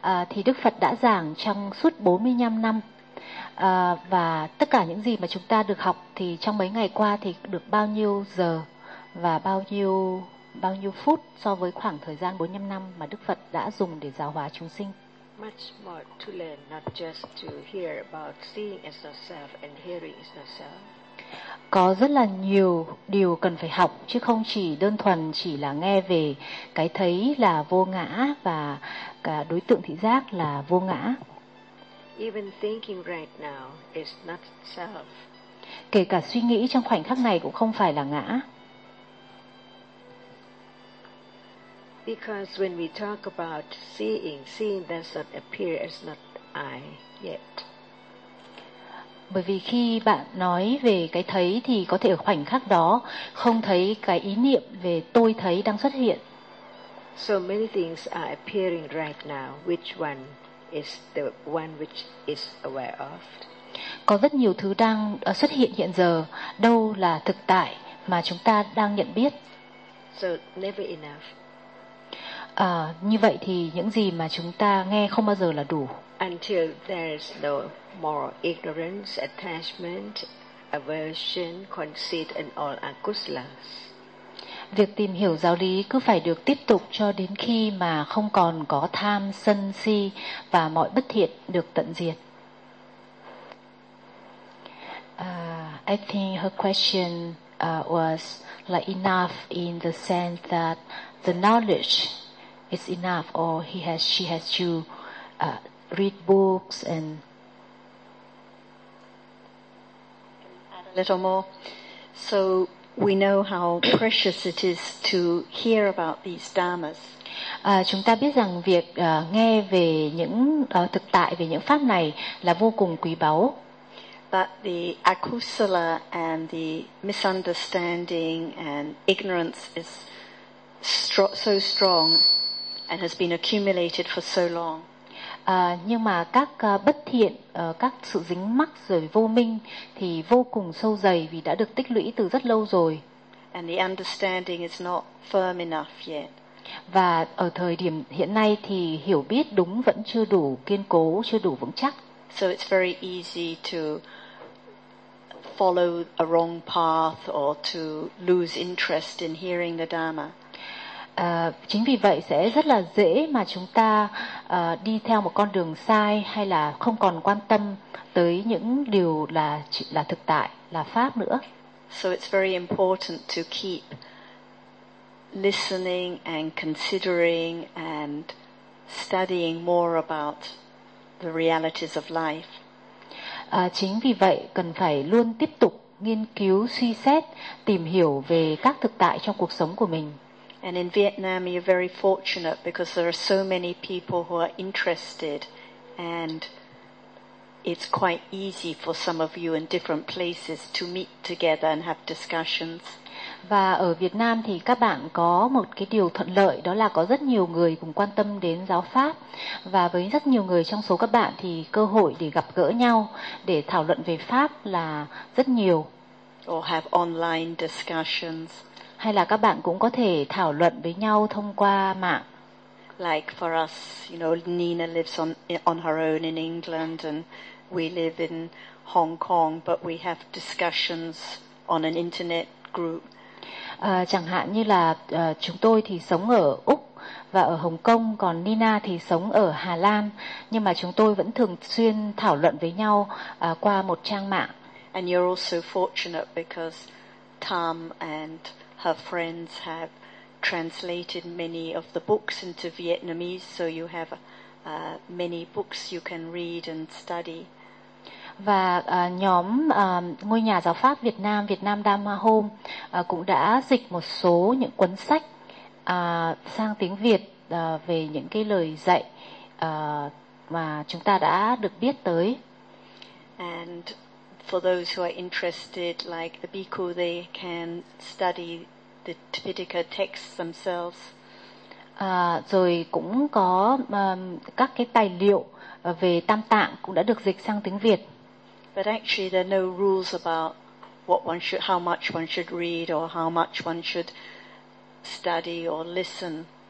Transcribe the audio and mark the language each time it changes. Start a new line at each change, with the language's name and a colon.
Vietnamese: Thì Đức Phật đã giảng trong suốt 45 năm, và tất cả những gì mà chúng ta được học thì trong mấy ngày qua thì được bao nhiêu giờ và bao nhiêu phút so với khoảng thời gian 45 năm mà Đức Phật đã dùng để giáo hóa chúng sinh.
English: Much more to learn, not just to hear about seeing as yourself and hearing as yourself.
Vietnamese: Có rất là nhiều điều cần phải học, chứ không chỉ đơn thuần chỉ là nghe về cái thấy là vô ngã và cả đối tượng thị giác là vô ngã.
English: Even thinking right now is not self.
Vietnamese: Kể cả suy nghĩ trong khoảnh khắc này cũng không phải là ngã.
English: Because when we talk about seeing does not appear as not I yet.
Vietnamese: Bởi vì khi bạn nói về cái thấy thì có thể ở khoảnh khắc đó không thấy cái ý niệm về tôi thấy đang xuất hiện.
English: So many things are appearing right now. Which one is the one which is aware of?
Vietnamese: Có rất nhiều thứ đang xuất hiện hiện giờ, đâu là thực tại mà chúng ta đang nhận biết.
English: So never enough.
Vietnamese: Như vậy thì những gì mà chúng ta nghe không bao giờ là đủ.
English: Until there's no more ignorance, attachment, aversion, conceit and all akusalas.
Vietnamese: Việc tìm hiểu giáo lý cứ phải được tiếp tục cho đến khi mà không còn có tham, sân, si và mọi bất thiện được tận diệt.
English: I think her question was like enough in the sense that the knowledge is enough, or she has to read books and add a little more. So we know how precious it is to hear about these dharmas.
Vietnamese: Chúng ta biết rằng việc nghe về những thực tại, về những pháp này là vô cùng quý báu.
English: But the akusala and the misunderstanding and ignorance is so strong and has been accumulated for so long.
Vietnamese: Nhưng mà các bất thiện, các sự dính mắc rồi vô minh thì vô cùng sâu dày vì đã được tích lũy từ rất lâu rồi.
English: And the understanding is not firm enough yet.
Vietnamese: Và ở thời điểm hiện nay thì hiểu biết đúng vẫn chưa đủ kiên cố, chưa đủ vững chắc.
English: So it's very easy to follow a wrong path or to lose interest in hearing the Dharma.
Vietnamese: Chính vì vậy sẽ rất là dễ mà chúng ta đi theo một con đường sai, hay là không còn quan tâm tới những điều là thực tại, là pháp nữa.
English: So it's very important to keep listening and considering and studying more about the realities of life.
Vietnamese: Chính vì vậy cần phải luôn tiếp tục nghiên cứu, suy xét, tìm hiểu về các thực tại trong cuộc sống của mình.
English: And in Vietnam you're very fortunate because there are so many people who are interested, and it's quite easy for some of you in different places to meet together and have discussions.
Vietnamese: Và ở Việt Nam thì các bạn có một cái điều thuận lợi, đó là có rất nhiều người cùng quan tâm đến giáo pháp, và với rất nhiều người trong số các bạn thì cơ hội để gặp gỡ nhau để thảo luận về pháp là rất nhiều.
English: Or have online discussions.
Vietnamese: Hay là các bạn cũng có thể thảo luận với nhau thông qua mạng.
English: Like for us, you know, Nina lives on her own in England and we live in Hong Kong, but we have discussions on an internet group.
Vietnamese: Chẳng hạn như là chúng tôi thì sống ở Úc và ở Hồng Kông, còn Nina thì sống ở Hà Lan, nhưng mà chúng tôi vẫn thường xuyên thảo luận với nhau qua một trang mạng.
English: And you're also fortunate because Tom and her friends have translated many of the books into Vietnamese, so you have many books you can read and study.
Vietnamese: Và nhóm ngôi nhà giáo pháp Việt Nam, Vietnam Dharma Home, cũng đã dịch một số những cuốn sách sang tiếng Việt về những cái lời dạy mà chúng ta đã được biết tới.
English: And for those who are interested, like the bhikkhu, they can study the Tipitaka texts themselves.
Vietnamese: Rồi cũng có các cái tài liệu về Tam Tạng cũng đã được dịch sang tiếng Việt.
English: But actually there are no rules about what one should, how much one should read or how much one should study or listen.